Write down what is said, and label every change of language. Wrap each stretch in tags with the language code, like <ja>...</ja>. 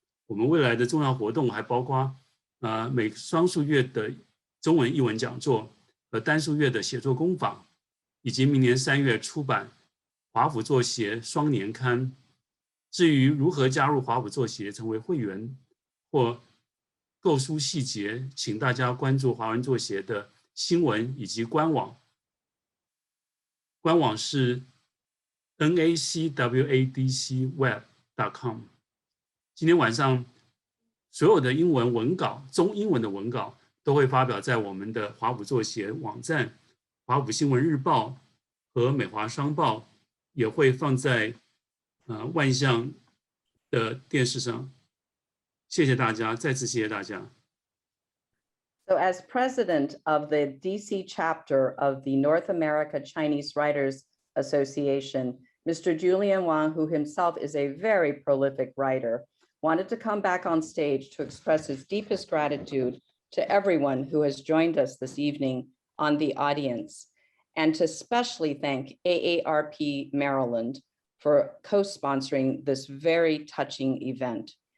<zh>我们未来的重要活动还包括每双数月的中文译文讲座和单数月的写作工坊，以及明年3月出版华府作协双年刊。至于如何加入华府作协成为会员或购书细节，请大家关注华文作协的新闻以及官网。官网是 Nacwadc Web.com。今天晚上所有的英文文稿、中英文的文稿都会发表在我们的华府作协网站、华府新闻日报和美华商报，也会放在万象的电视上。谢谢大家，再次谢谢大家。</zh> <en>So as president of the DC chapter of the North America Chinese Writers Association, Mr. Julian Wang, who himself is a very prolific writer, wanted to come back on stage to express his deepest gratitude to everyone who has joined us this evening on the audience, and to especially thank AARP Maryland for co-sponsoring this very touching event.</en>